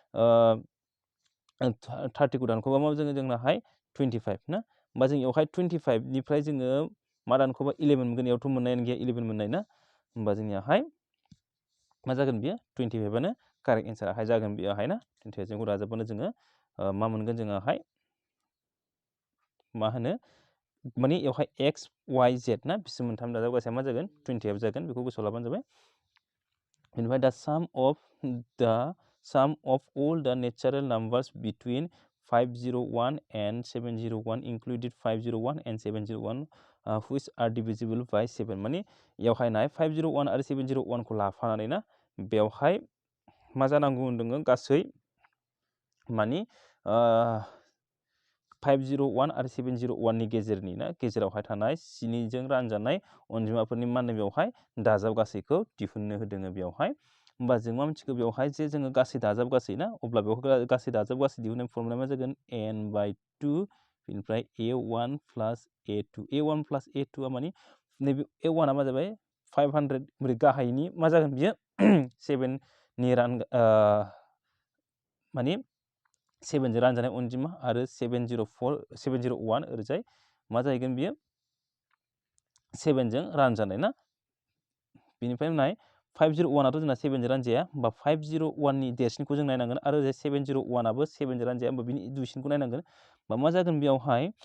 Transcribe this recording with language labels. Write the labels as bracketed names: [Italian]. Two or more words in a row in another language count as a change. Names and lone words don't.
[Bodo] 30खौ दानख'बा मा जोंनाहाय 25 ना होमबा जों बेवहाय 25 निफ्राय जोङो मा दानख'बा 11 मोनगोन बेयावथ' मोननायानो गैया 11 मोननाय ना होमबा जोंनियाहाय मा जागोन बेयो 25आनो कारेक्ट एन्साराहाय जागोन बेयावहाय ना 25 जों दाजाबबानो जोङो मा मोनगोन जोङोहाय मा होनो माने बेवहाय x y z ना बिसोर मोनथाम दाजाबगासेया मा जागोन 28 जागोन बेखौ गोसोआव लाबानो जाबाय बेनिफ्राय the [English] sum of all the natural numbers between 501 and 701 included 501 and 701 which are divisible by 7 [Bodo] माने बेवहाय नाय 501 आरो 701 खौ लाफानानै ना बेवहाय मा जानांगौ होनदों गासै माने 501 आरो 701 नि गेजेरावहाय थानाय 7जों रानजानाय अनजिमाफोरनि मा होनो बेवहाय दाजाब गासैखौ दिहुननो होदों बेवहाय होमबा जों मा मिथिगौ बेवहाय जे जोङो गासै दाजाब गासै ना अब्ला बेवहाय गासै दाजाब गासै दिहुननाय फर्मुलाया मा जागोन n/2 बेनिफ्राय a1 प्लस a2 प्लस a2 आ माने नैबे a1 आ मा जाबाय 500 ओरै गाहायनि मा जागोन बियो 7नि माने 7 जों रानजानाय अनजिमा आरो 701 ओरैजाय मा जाहैगोन बियो 7 जों रानजानाय ना बेनिफ्राय नाय 501 आथ' जोंना 7 जों रानजाया होमबा 501 नि देरसिनखौ जों नायनांगोन आरो 701 आबो 7 जों रानजाया होमबा बिनि दुइसिनखौ नायनांगोन होमबा मा जागोन बेयावहाय